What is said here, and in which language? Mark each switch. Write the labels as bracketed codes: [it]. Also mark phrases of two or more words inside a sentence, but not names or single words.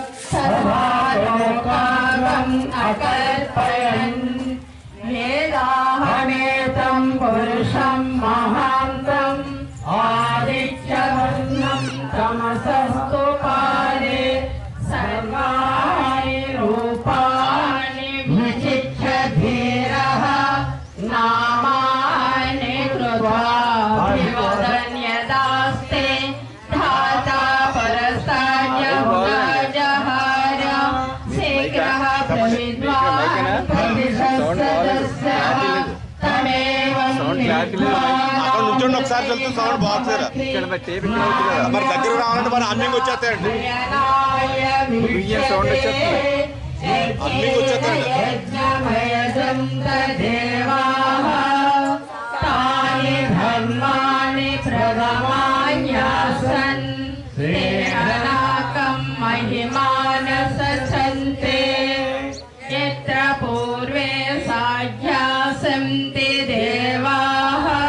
[sa] सर्वालोकागम् अकल्पयन् वेदाहमेतं पुरुषं महान्तम् आदित्यवर्णं तमसस्तु पारे सर्वाणि रूपाणि विचित्य धीरः नामानि कृत्वाभिवदन् यदास्ते धाता परस्ताजहार शीघ्रः प्रविद्वान् [te] నుంచోండి ఒకసారి వెళ్తూ సౌండ్ బాగుంది ఇక్కడ మరి టేప్ ఇక్కడ అవుతుంది కదా మరి దగ్గర రావాలంటే మరి అన్నింగ్ వచ్చేస్తాయండి సౌండ్ వచ్చేస్తుంది అన్నింగ్ వచ్చేస్తాయండి [sa] धर्माणि प्रथमान्यासन् महिमानसन्ते यत्र पूर्वे साध्यासन्ति देवाः